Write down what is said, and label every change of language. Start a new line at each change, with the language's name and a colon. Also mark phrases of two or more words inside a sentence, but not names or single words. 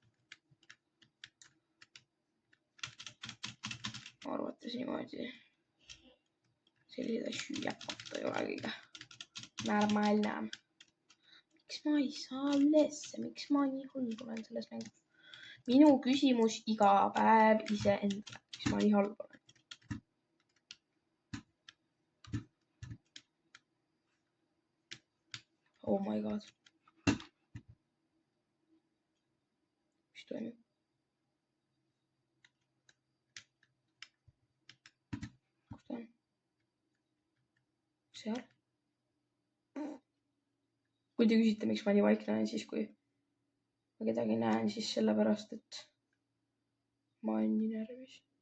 Estonian: Arvates niimoodi. Sellised asju jäpata ei ole kõige normaalne. Miks ma ei saa ülesse? Miks ma nii halb olen selles mängus? Minu küsimus iga päev iseendale. Miks ma nii halb olen?
English: Oh my god.
Estonian: Mis toimub? Kus ta on? Seal? Kui te küsite, miks ma nii vaikne olen, siis kui ma kedagi näen, siis sellepärast, et ma olen nii närvis.